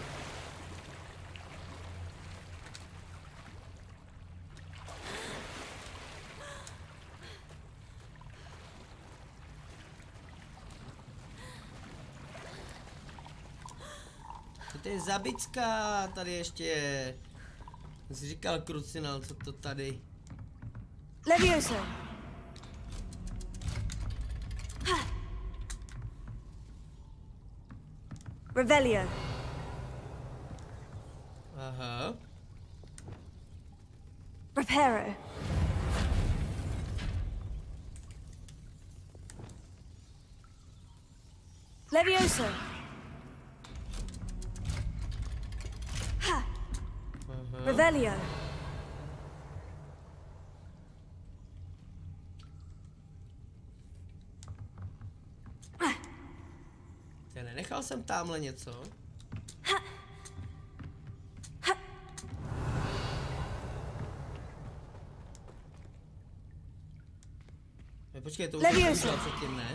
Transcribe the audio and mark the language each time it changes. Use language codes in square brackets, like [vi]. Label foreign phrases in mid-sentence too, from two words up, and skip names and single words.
[cs] To je zabička, tady ještě je. Jsi říkal krucinál, co to tady? Levioso. Revelio. Aha. Reparo. Levioso. Revelio. Nenechal jsem tamhle něco? Počkej, to už jsem použil předtím, ne?